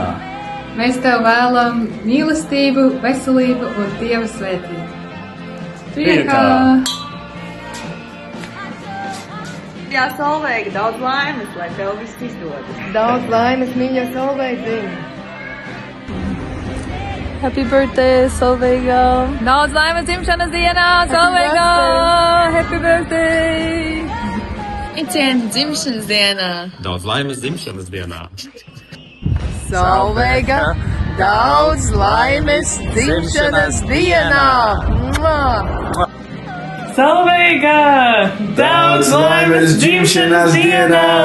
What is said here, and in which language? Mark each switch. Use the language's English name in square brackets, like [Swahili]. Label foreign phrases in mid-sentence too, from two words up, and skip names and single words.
[Latvian] mēs tev vēlam mīlestību, veselību un Dieva svētību. Priekā! Jā, Solveiga, daudz laimes, lai tev viss izdodas. Daudz laimes, mīļo Solveidziņ! [English] Happy birthday, Solveiga! [Latvian] Daudz laimes dzimšanas dienā, Solveiga! [English] Happy birthday! [Latvian] Iciena dzimšanas dienā! Daudz laimes dzimšanas dienā! Solveiga, daudz laimes dzimšanas dienā! Solveiga! Daudz laimes dzimšanas dienā!